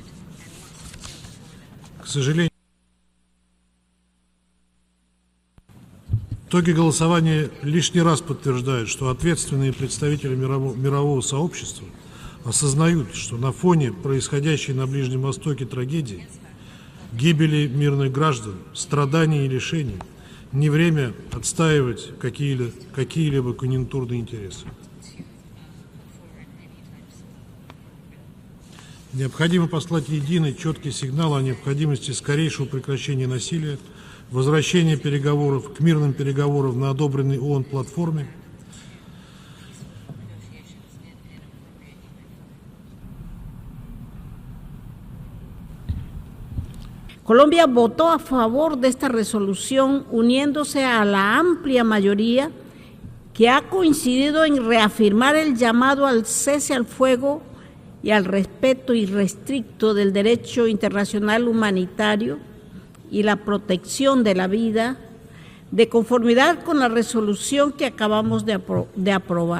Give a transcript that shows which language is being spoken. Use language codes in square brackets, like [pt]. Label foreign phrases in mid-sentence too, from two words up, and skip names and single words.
[ru] К сожалению, итоги голосования лишний раз подтверждают, что ответственные представители мирового сообщества осознают, что на фоне происходящей на Ближнем Востоке трагедии, гибели мирных граждан, страданий и лишений, не время отстаивать какие-либо конъюнктурные интересы. Необходимо послать единый, четкий сигнал о необходимости скорейшего прекращения насилия, возвращения переговоров к мирным переговорам на одобренной ООН платформе, [es] Colombia votó a favor de esta resolución uniéndose a la amplia mayoría que ha coincidido en reafirmar el llamado al cese al fuego y al respeto irrestricto del derecho internacional humanitario y la protección de la vida, de conformidad con la resolución que acabamos de aprobar.